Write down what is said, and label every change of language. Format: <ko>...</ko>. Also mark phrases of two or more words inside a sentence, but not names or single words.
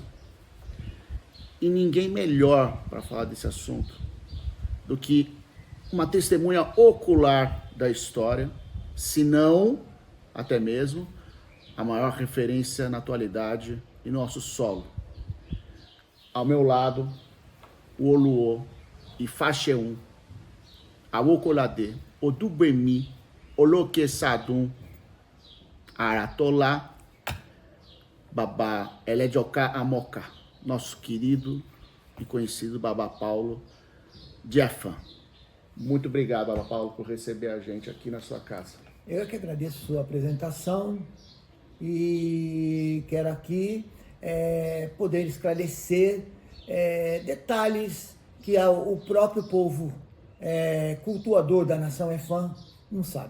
<pt>E ninguém melhor para falar desse assunto do que uma testemunha ocular da história, se não até mesmo a maior referência na atualidade em nosso solo. Ao meu lado, o Oluô, Ifaxeum, Awokolade, Odubemi, Olokesadum, Aratolá, Baba Eledioká Amoká, nosso querido e conhecido Baba Paulo de Efã. Muito obrigado, Baba Paulo, por receber a gente aqui na sua casa. Eu que agradeço a sua apresentação e quero aqui poder esclarecer detalhes que o próprio povo cultuador da nação Efã não sabe.</pt>